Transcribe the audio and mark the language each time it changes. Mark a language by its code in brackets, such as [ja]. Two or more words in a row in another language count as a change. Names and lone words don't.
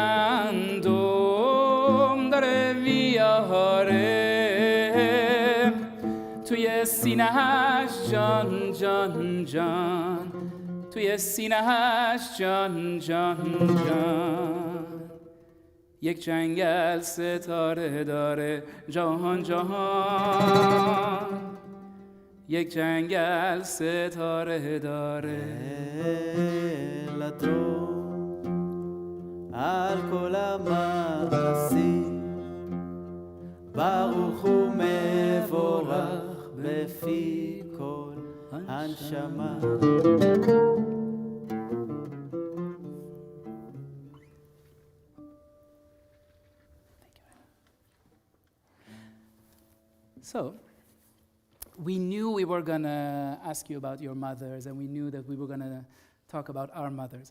[fa] گندم داره میاره توی سینه‌اش جان جان جان توی سینه‌اش جان جان جان یک جنگل ستاره داره جهان جهان یک جنگل ستاره داره [he] לאדון על כל המעשים ברוך הוא מבורך בפי כל הנשמה. [en] So, we knew we were going to ask you about your mothers, and we knew that we were going to talk about our mothers.